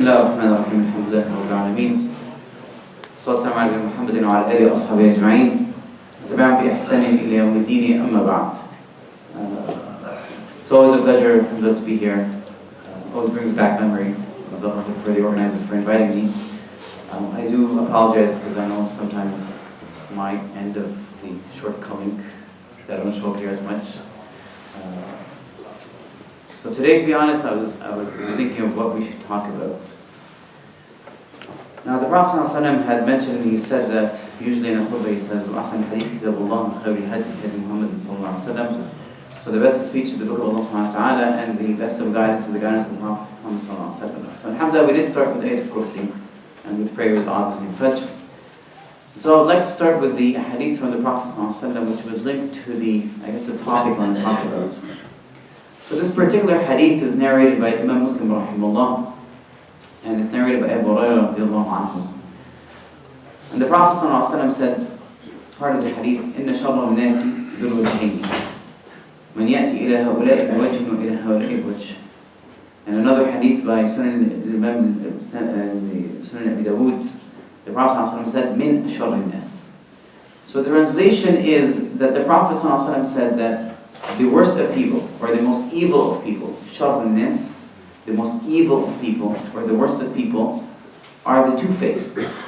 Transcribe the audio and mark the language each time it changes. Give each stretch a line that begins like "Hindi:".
Arabic: الله الرحمن الرحيم الحمد لله رب العالمين والصلاة والسلام على محمد وعلى آله وأصحابه أجمعين وتبعهم بإحسان إلى يوم الدين أما بعد.
English: It's always a pleasure to be here. Always brings back memory. For the organizers for inviting me. I do apologize because I know sometimes it's my end of the shortcoming that I don't show up here as much. So today, to be honest, I was thinking of what we should talk about. Now, the Prophet ﷺ had mentioned, he said that usually in a khutbah he says,
Arabic: وَأَحْسَنُ الْحَدِيثِ كِتَابُ اللَّهِ وَخَيْرُ الْهَدْيِ هَدْيُ مُحَمَّدٍ صَلَّى اللَّهُ عَلَيْهِ وسلم.
English: So the best of speech is the book of Allah subhanahu wa ta'ala, and the best of guidance is the guidance of Muhammad sallallahu alaihi wasallam. So alhamdulillah, we did start with Hypocrisy and with prayers obviously in Fajr. So I'd like to start with the hadith from the Prophet sallallahu alaihi wasallam, which would link to the topic I want to talk about. So this particular hadith is narrated by Imam Muslim rahimahullah, and it's narrated by Abu Hurairah radiallahu anhu. And the Prophet sallallahu alaihi wasallam said, part of the hadith,
Arabic: إِنَّ شَرَّ النَّاسِ ذُو الْوَجْهَيْنِ مَنْ يَأْتِي إِلَى هَؤُلَاءِ بِوَجْهٍ وَإِلَى هَؤُلَاءِ بِوَجْهٍ.
English: And another hadith by Sunan Abi Dawud, the Prophet ﷺ said,
Arabic: مِنْ شَرِّ النَّاسِ.
English: So the translation is that the Prophet ﷺ said that the worst of people, or the most evil of people,
Arabic: شَرِّ النَّاسِ,
English: the most evil of people, or the worst of people, are the two-faced.